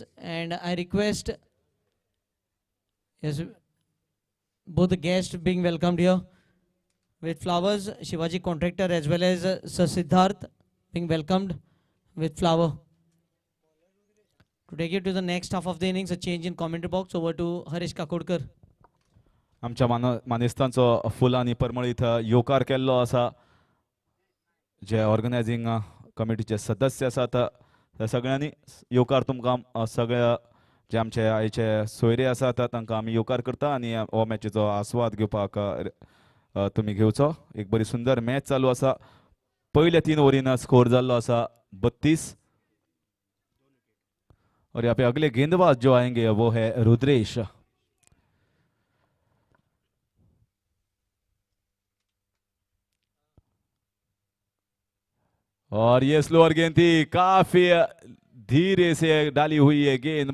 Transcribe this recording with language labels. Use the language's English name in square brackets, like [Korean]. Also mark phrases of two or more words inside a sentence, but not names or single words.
[English] And I request yes, both the guests being welcomed here with flowers. Shivaji Contractor as well as Sir Siddharth being welcomed with flower. To take you to the next half of the innings, a change in commentary box. Over to Harish Kakodkar. [Konkani] आमच्या मानेस्तांचो फुल आनी परमळ इथं येवकार केल्लो आसा. जे [English] organizing committeeचे [Konkani] सदस्य आसात त्या सगळ्यांनी येवकार तुमकां सगळ्या जे आमचे आयचे सोयरे आसात तांकां आमी येवकार करता आनी हो मॅचीचो आस्वाद घेवपाक तुमी घेवचो. एक बरी सुंदर मॅच चालू आसा. पयल्या 3 ओव्हरीन स्कोर जाल्लो आसा 32. [Hindi] और यहाँ पे अगले गेंदबाज जो आएंगे वो है रुद्रेश. और ये स्लोअर गेंद थी, काफी धीरे से डाली हुई है गेंद.